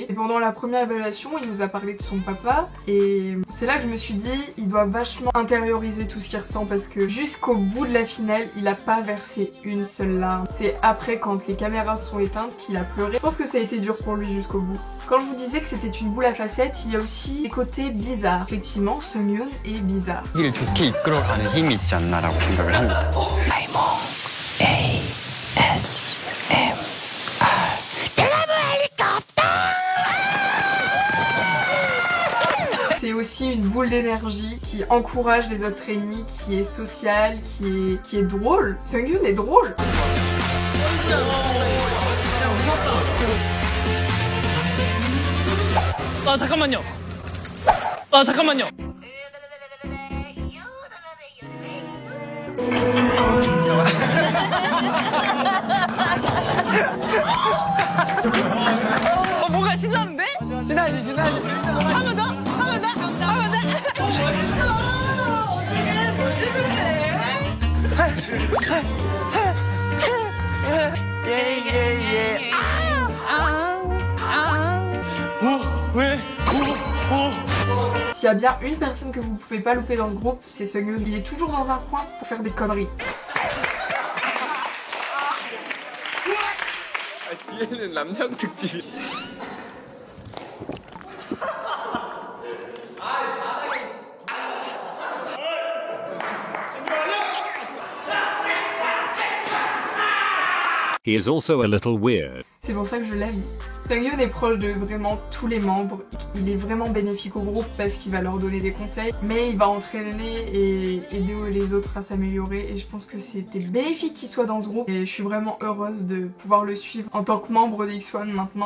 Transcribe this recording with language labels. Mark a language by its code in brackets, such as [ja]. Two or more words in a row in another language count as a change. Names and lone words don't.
[fr] Et pendant la première évaluation, il nous a parlé de son papa et c'est là que je me suis dit, il doit vachement intérioriser tout ce qu'il ressent parce que jusqu'au bout de la finale, il a pas versé une seule larme. C'est après, quand les caméras sont éteintes, qu'il a pleuré. Je pense que ça a été dur pour lui jusqu'au bout. Quand je vous disais que c'était une boule à facettes, il y a aussi des côtés bizarres. Effectivement, Seung-yoon est bizarre. [ko] 일 좋게 이끌어가는 힘이 있지 않나라고 생각을 합니다. 아이몽 ASMR 대나무 헬리콥터. [fr] C'est aussi une boule d'énergie qui encourage les autres trainees, qui est sociale, qui est drôle. Seung-yoon est drôle. [ko] 아 잠깐만요. 아 잠깐만요. 뭔가 신나는데? 신나지 신나지. 한 번 더, 한 번 더, 한 번 더. 멋있어. 되게 멋있는데. 예예예. [fr] S'il y a bien une personne que vous pouvez pas louper dans le groupe, c'est Seungyoon. Il est toujours dans un coin pour faire des conneries. [ko] 뒤에는 남양 특집. [en] He is also a little weird. [fr] C'est pour ça que je l'aime. Seungyoon est proche de vraiment tous les membres. Il est vraiment bénéfique au groupe parce qu'il va leur donner des conseils, mais il va entraîner et aider les autres à s'améliorer. Et je pense que c'était bénéfique qu'il soit dans ce groupe. Et je suis vraiment heureuse de pouvoir le suivre en tant que membre de X1 maintenant.